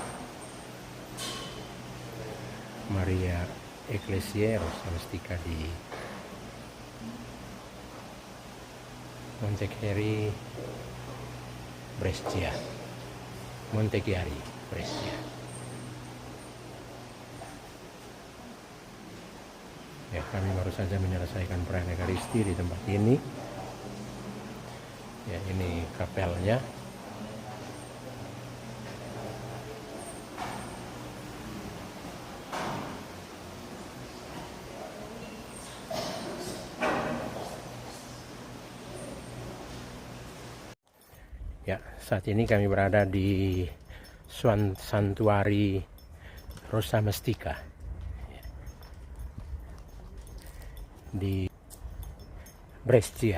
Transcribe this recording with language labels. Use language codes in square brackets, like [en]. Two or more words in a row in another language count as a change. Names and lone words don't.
[id] Maria Ecclesiae Rosa Mystica di Montechiari, Brescia. Montechiari, Brescia. Ya, kami baru saja menyelesaikan perayaan Ekaristi di tempat ini. Ya, ini kapelnya. Ya, saat ini kami berada di Santuari Rosa Mystica di Brescia.